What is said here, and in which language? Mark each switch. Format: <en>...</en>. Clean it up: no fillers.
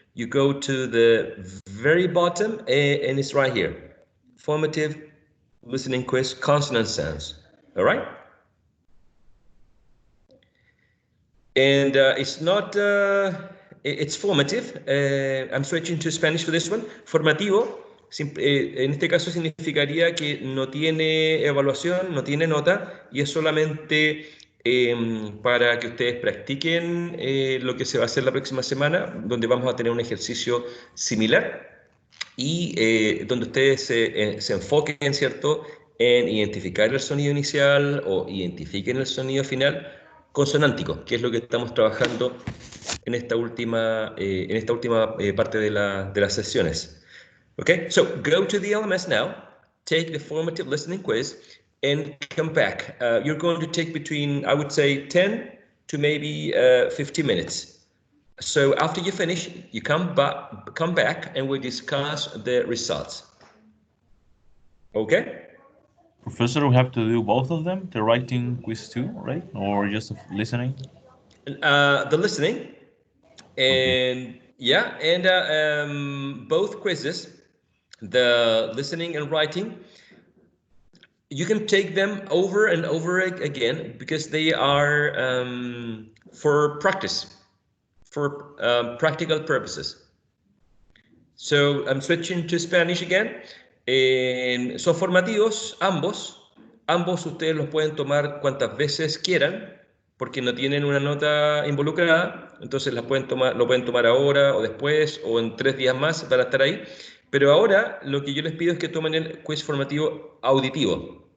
<en>You go to the very bottom and it's right here. Formative listening quiz, consonant sounds. All right? And it's not, it's formative. I'm switching to Spanish for this one.</en> <es>Formativo, en este caso significaría que no tiene evaluación, no tiene nota y es solamente para que ustedes practiquen lo que se va a hacer la próxima semana, donde vamos a tener un ejercicio similar y donde ustedes se enfoquen, ¿cierto?, en identificar el sonido inicial o identifiquen el sonido final consonántico, que es lo que estamos trabajando en esta última parte de las sesiones.</es> <en>Okay, so go to the LMS now, take the formative listening quiz, and come back. You're going to take between, I would say, 10 to maybe 15 minutes. So after you finish, you come back and we discuss the results. Okay? Professor, we have to do both of them, the writing quiz too, right? Or just listening? The listening and okay. Yeah, and both quizzes, the listening and writing, you can take them over and over again because they are for practice, for practical purposes. So I'm switching to Spanish again.</en> <es>Son formativos ambos. Ambos ustedes los pueden tomar cuantas veces quieran porque no tienen una nota involucrada. Entonces lo pueden tomar ahora o después o en 3 días más para estar ahí. Pero ahora lo que yo les pido es que tomen el quiz formativo auditivo.</es>